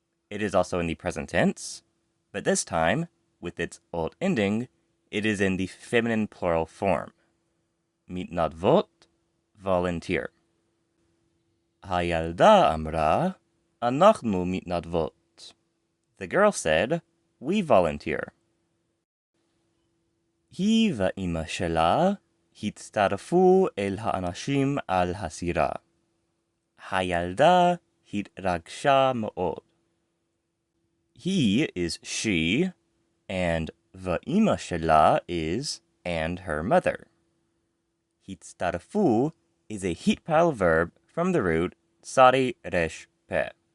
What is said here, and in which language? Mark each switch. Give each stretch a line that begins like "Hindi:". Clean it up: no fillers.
English: It is also in the present tense, but this time, with its ot ending, it is in the feminine plural form.
Hebrew: Mitnadvot, volunteer. Hayalda amra, anachnu mitnadvot.
English: The girl said, we volunteer.
Hebrew: היא ואמא שלה הצטרפו אל האנשים על הסירה. הילדה התרגשה מאוד.
English: He is she, and
Hebrew: ואמא שלה
English: is and her mother. הצטרפו is a heat pile verb from the root sari resh pe.